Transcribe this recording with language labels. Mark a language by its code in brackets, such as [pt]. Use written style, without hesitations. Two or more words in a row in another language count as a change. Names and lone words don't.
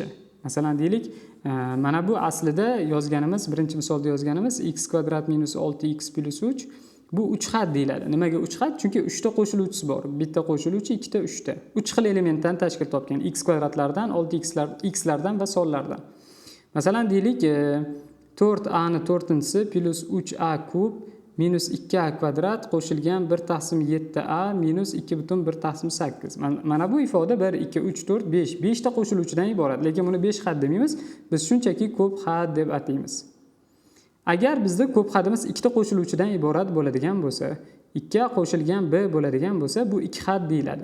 [uz] Masalan, deylik, mana bu aslida yozganimiz, birinchi misolda yozganimiz x² - 6x + 3. Bu 3 xat deyiladi. Nimaga 3 xat? Chunki 3 ta qo'shiluvchisi bor. Bitta qo'shiluvchi, 2 ta 3 ta. 3 xil elementdan tashkil topgan. X kvadratlardan, 6xlardan va sonlardan. Masalan, deylik, 4a ni 4-si plus 3a kub minus 2a kvadrat qo'shilgan 1/7a minus 2/1/8. Mana bu ifoda 1, 2, 3, 4, 5. 5 ta qo'shiluvchidan iborat. Lekin buni 5 xat demaymiz. Biz shunchaki ko'p xat deb ataymiz. Agar bizda ko'p xatimiz 2 ta qo'shiluvchidan iborat bo'ladigan bo'lsa, 2 qo'shilgan b bo'ladigan bo'lsa, bu 2 xat deyiladi.